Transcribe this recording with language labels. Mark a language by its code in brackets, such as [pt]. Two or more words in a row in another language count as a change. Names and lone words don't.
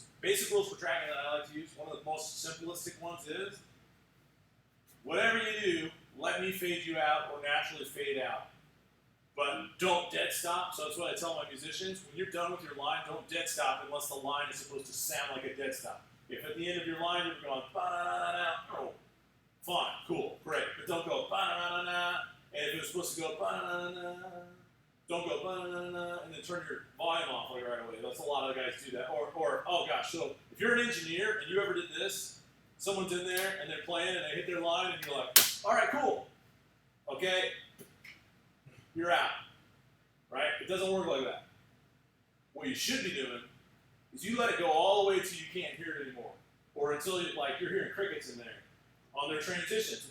[en] Basic rules for tracking that I like to use. One of the most simplistic ones is, whatever you do, let me fade you out or naturally fade out. But don't dead stop. So that's what I tell my musicians. When you're done with your line, don't dead stop unless the line is supposed to sound like a dead stop. If at the end of your line you're going ba-na-na-na, oh, fine, cool, great. But don't go ba-na-na-na, and if it's supposed to go ba-na-na-na, don't go ba-na-na-na, and then turn your volume off like right away. That's a lot of guys do that. Or oh gosh, so if you're an engineer and you ever did this, someone's in there and they're playing and they hit their line and you're like, all right, cool, okay, you're out, right? It doesn't work like that. What you should be doing is you let it go all the way till you can't hear it anymore, or until you're hearing crickets in there on their transitions.